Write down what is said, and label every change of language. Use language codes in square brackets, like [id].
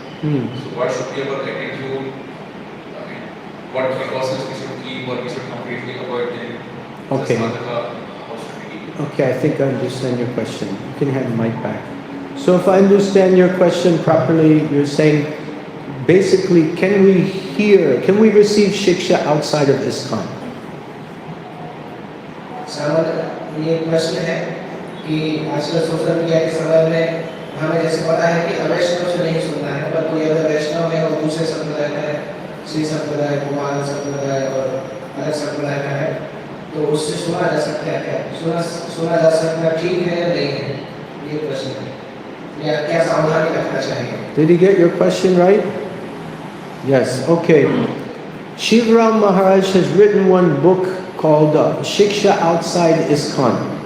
[en] So what should be our attitude? I mean, what precautions we should keep, or we should completely avoid them? Okay. How should we keep it? Okay, I think I understand your question. You can have the mic back. So if I understand your question properly, you're saying, basically, can we receive shiksha outside of ISKCON? [hi] सामान्य ये प्रश्न है कि आजकल social media के समय में हमें जैसे पता है कि अवैष्णव से नहीं सुनना है, पर कोई अगर वैष्णव है और दूसरे संप्रदाय का है, श्री संप्रदाय, कुमार संप्रदाय और अलग संप्रदाय का है, तो उससे सुना जा सकता है क्या? सुना जा सकता ठीक है या नहीं है? ये प्रश्न है। या क्या सावधानी रखना चाहिए? [en] Did he get your question right? Yes, okay. Shivaram Maharaj has written one book called Shiksha Outside ISKCON.